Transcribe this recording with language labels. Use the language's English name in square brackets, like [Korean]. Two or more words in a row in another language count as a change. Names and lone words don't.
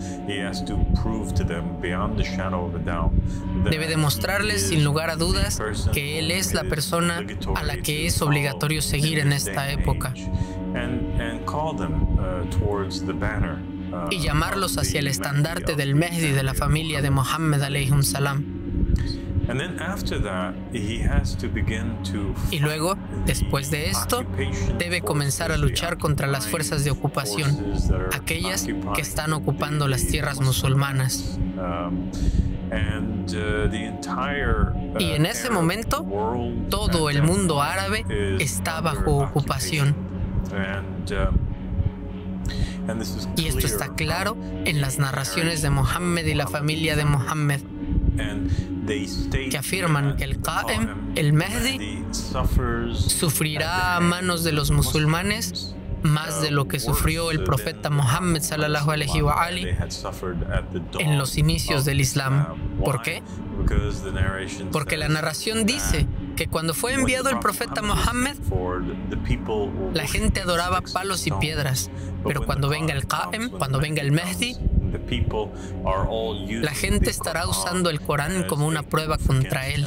[Spanish] Debe demostrarles sin lugar a dudas que Él es la persona a la que es obligatorio seguir en esta época. Y llamarlos hacia el estandarte del Mahdi de la familia de Muhammad [Arabic] عليهم السلام. [Spanish] Y luego, después de esto, debe comenzar a luchar contra las fuerzas de ocupación, aquellas que están ocupando las tierras musulmanas. Y en ese momento, todo el mundo árabe está bajo ocupación. Y esto está claro en las narraciones de Muhammad y la familia de Muhammad, que afirman que el Qa'im, el Mahdi, sufrirá a manos de los musulmanes más de lo que sufrió el profeta Muhammad [Arabic] صلى الله عليه وآله [Spanish] en los inicios del Islam. ¿Por qué? Porque la narración dice que cuando fue enviado el profeta Muhammad, la gente adoraba palos y piedras, pero cuando venga el Qa'im, cuando venga el Mahdi, la gente estará usando el Corán como una prueba contra él.